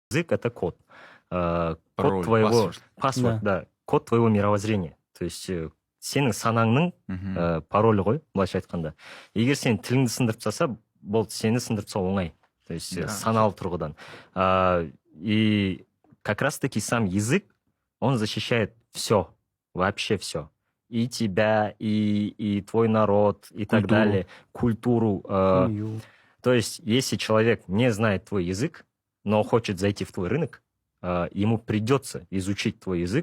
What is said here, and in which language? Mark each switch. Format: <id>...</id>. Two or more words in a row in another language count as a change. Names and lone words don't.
<ru>язык — это код. Код Пароль, твоего... паспорт. да. Код твоего мировоззрения. То есть</ru> <kk>сенің санаңның паролі ғой, былайша айтқанда. Егер сен тіліңді сындырып тастаса, болды, сені сындырып тастау оңай.</kk> <ru>То есть</ru> <kk>саналы тұрғыдан.</kk> <ru>И как раз-таки сам язык, он защищает все, вообще все. И тебя, и твой народ, и так далее, культуру. То есть, если человек не знает твой язык, но хочет зайти в твой рынок, ему придется изучить твой язык.</ru>